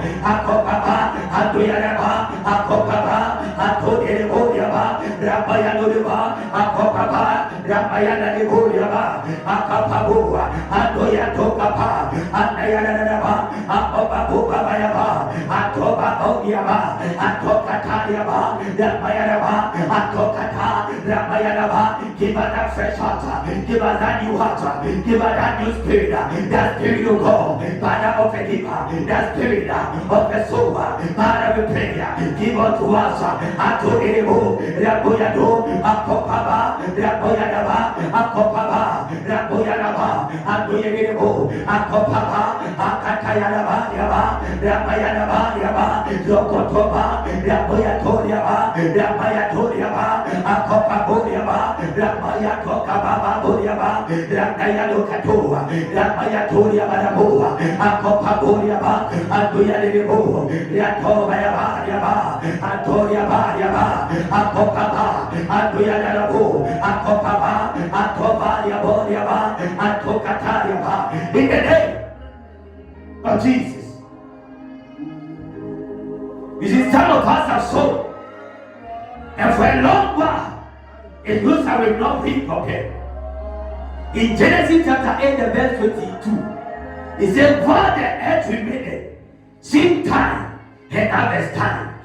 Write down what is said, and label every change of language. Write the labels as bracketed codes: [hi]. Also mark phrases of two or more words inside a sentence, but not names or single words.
[en] Akopaba, Atoyanaba, Akopaba, Atoderebo, Ramayanoba, Akopapa, Ramayana Niburiaba, Akapabua, Antoya Tokapa, Andayanaba, Akopabuba Bayaba, Atoba Odiaba, Atokatariaba, Ramayana, Atokata, Ramayanaba. Give us that fresh heart, give us that new heart, give us that new spirit, that spirit of God, Father of a giver, that spirit of a sower, Father of prayer, give unto us, Atorebo, Raboyado, Akopaba, Raboyadaba, Akopaba, Raboyadaba, Antoyebo, Akopaba, Akatayadaba, Yaba, Rabayanaba, Yaba, Zokotoba, Raboyatoriaba, Rabayatoriaba, Akopaboriaba, Rabayatokababa, Boriaba, Rakayalokatua, Rabayatoriaba, Akopaboriaba, Antoyadebo, Yatobayaba, Yaba, Antoriaba, Yaba, Akopaba, Antoyadabo, Akopaba, Atoba, Yaba, Antokatariaba, in the name of Jesus. You see, some of us are so, and for a long while, it looks like we've not been prepared. In Genesis chapter 8, the verse 22, it says, while the earth remained, seed time and harvest time.